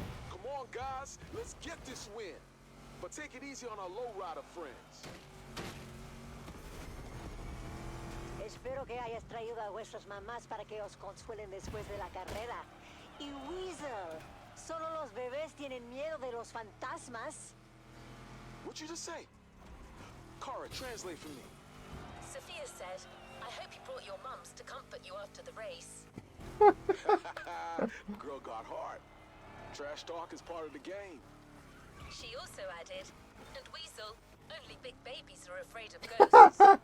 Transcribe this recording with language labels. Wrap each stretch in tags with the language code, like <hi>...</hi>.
<en>Come on, guys, let's get this win. But take it easy on our lowrider friends.</en> <es>Espero que hayas traído a vuestras mamás para que os consuelen después de la carrera. Y Weasel, solo los bebés tienen miedo de los fantasmas.</es> <en>What'd you just say? Kara, translate for me. Sophia said, I hope you brought your mums to comfort you after the race. Girl got heart. Trash talk is part of the game. She also added, and Weasel, only big babies are afraid of ghosts.</en>